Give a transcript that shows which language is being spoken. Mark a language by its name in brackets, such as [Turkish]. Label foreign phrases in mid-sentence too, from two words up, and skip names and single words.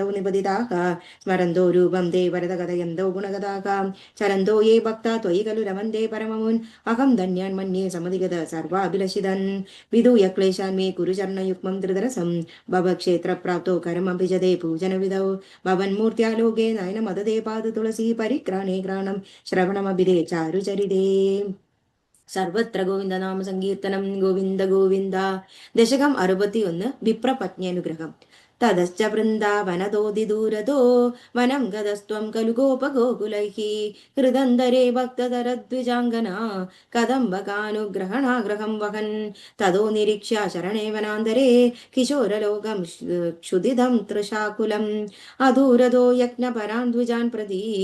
[Sanskrit] निपतिताः स्मरन्तो रूपं ते वरदकथयन्तो गुणगताः चरन्तो ये भक्ता त्वयि खलु रमन्ते परममुन् अहं धन्यान् मन्ये समधिगत सर्वाभिलषितन् विधूय क्लेशान् मे कुरु चरणयुग्मं त्रिदरसं भवक्षेत्रप्राप्तो करमभिजते पूजनविधौ भवन्मूर्त्यालोके नयनमददे पादतुलसी परिक्राणे ग्राणं श्रवणमभिदे चारुचरिते സർവത്ര ഗോവിന്ദനാമ സങ്കീർത്തനം ഗോവിന്ദ ഗോവിന്ദ. ദശകം 61. വിപ്രപത്ന്യനുഗ്രഹം. തതശ്ച വൃന്ദാവനതോതിദൂരതോ വനം ഗതസ്ത്വം ഖലു ഗോപഗോകുലൈഃ ഹൃദന്തരേ ഭക്തതരദ്വിജാംഗന കദംബകാനുഗ്രഹണാഗ്രഹം വഹൻ തതോ നിരീക്ഷ്യ ശരണേ വനാന്തരേ കിശോരലോകം ക്ഷുദിതം തൃശാകുലം അധൂരതോ യജ്ഞപരാൻ ദ്വിജാൻ പ്രതി